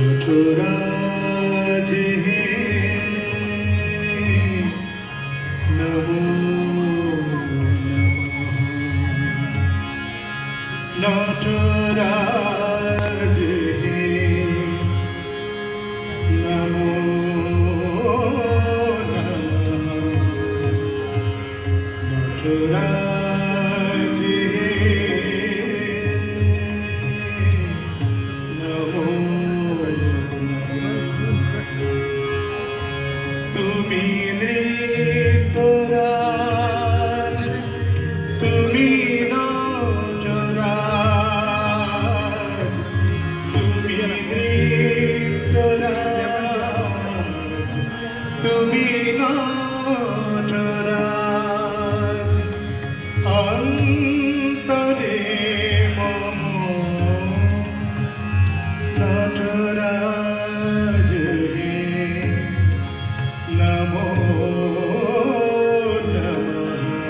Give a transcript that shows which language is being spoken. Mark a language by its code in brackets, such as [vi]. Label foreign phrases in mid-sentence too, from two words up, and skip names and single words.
[sa] नटराज हे नमो नमः। नटराज हे नमो नमः। [bn] नटराज তুমি নৃত্যরাজ, তুমি নটরাজ, তুমি নৃত্যরাজ, তুমি নটরাজ, অন্তরে মম নটরাজ হে নমো নমঃ।